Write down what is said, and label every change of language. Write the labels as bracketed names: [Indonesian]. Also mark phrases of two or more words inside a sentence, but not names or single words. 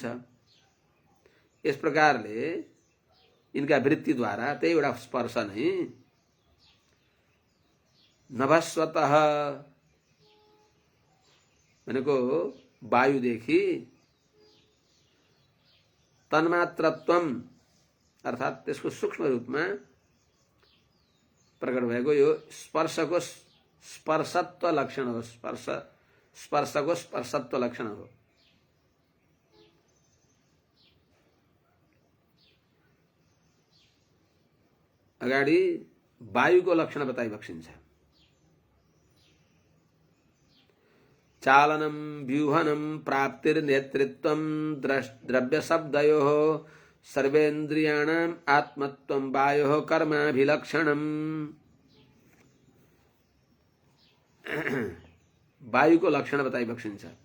[Nepali] यस प्रकारले इनका वृत्तिद्वारा त्यही एउटा स्पर्श नै नभस्वतः भनेको वायुदेखि तन्मात्रत्वम अर्थात त्यसको सूक्ष्म रूपमा प्रकट भएको यो स्पर्शको स्पर्शत्व लक्षण हो। स्पर्शको स्पर्शत्व लक्षण हो। अगाडि वायुको लक्षण बताइबक्सिन्छ। [Sanskrit] चालनम व्यूहनम प्राप्तिर्नेतृत्वम द्रव्य शब्दयोः सर्वेन्द्रियाणाम आत्मत्वम वायोः कर्माभिलक्षणम। [Nepali] वायुको लक्षण बताइबक्सिन्छ।